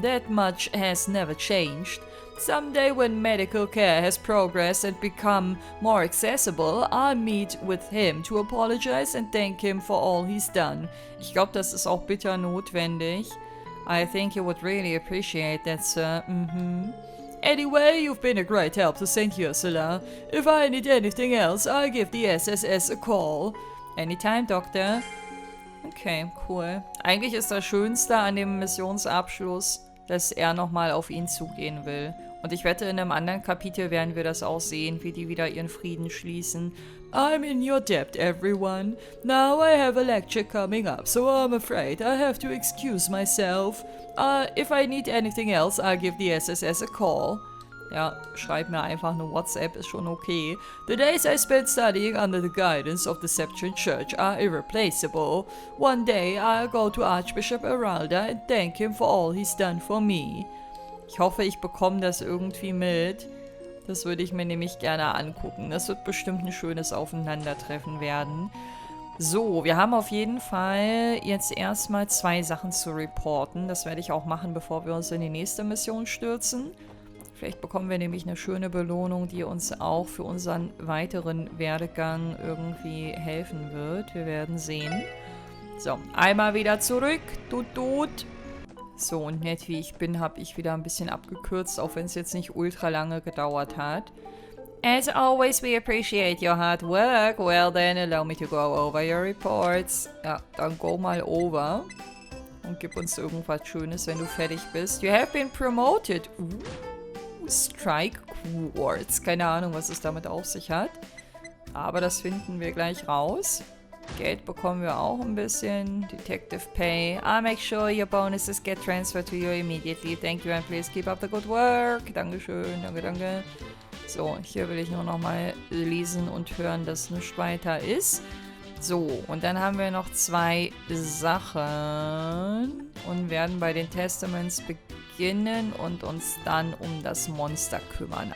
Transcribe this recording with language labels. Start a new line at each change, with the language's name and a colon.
English: That much has never changed. Someday when medical care has progressed and become more accessible, I'll meet with him to apologize and thank him for all he's done.
German: Ich glaube, das ist auch bitter notwendig.
English: I think you would really appreciate that, sir. Anyway, you've been a great help to St. Ursula. If I need anything else, I'll give the SSS a call. Anytime, Doctor. Okay, cool.
German: Eigentlich ist das Schönste an dem Missionsabschluss, dass er nochmal auf ihn zugehen will. Und ich wette, in einem anderen Kapitel werden wir das auch sehen, wie die wieder ihren Frieden schließen.
English: I'm in your debt, everyone. Now I have a lecture coming up, so I'm afraid I have to excuse myself. If I need anything else, I'll give the SSS a call.
German: Ja, schreib mir einfach eine WhatsApp, ist schon okay.
English: The days I spent studying under the guidance of the Septuagint Church are irreplaceable. One day I'll go to Archbishop Aralda and thank him for all he's done for me.
German: Ich hoffe, ich bekomme das irgendwie mit. Das würde ich mir nämlich gerne angucken. Das wird bestimmt ein schönes Aufeinandertreffen werden. So, wir haben auf jeden Fall jetzt erstmal 2 Sachen zu reporten. Das werde ich auch machen, bevor wir uns in die nächste Mission stürzen. Vielleicht bekommen wir nämlich eine schöne Belohnung, die uns auch für unseren weiteren Werdegang irgendwie helfen wird. Wir werden sehen. So, einmal wieder zurück. Tut. So, und nett wie ich bin, habe ich wieder ein bisschen abgekürzt, auch wenn es jetzt nicht ultra lange gedauert hat.
English: As always, we appreciate your hard work. Well then, allow me to go over your reports.
German: Ja, dann go mal over. Und gib uns irgendwas Schönes, wenn du fertig bist.
English: You have been promoted.
German: Strike Quartz. Keine Ahnung, was es damit auf sich hat. Aber das finden wir gleich raus. Geld bekommen wir auch ein bisschen.
English: Detective Pay. I'll make sure your bonuses get transferred to you immediately. Thank you and please keep up the good work.
German: Dankeschön, danke. So, hier will ich nur noch mal lesen und hören, dass nichts weiter ist. So, und dann haben wir noch 2 Sachen und werden bei den Testaments beginnen und uns dann um das Monster kümmern.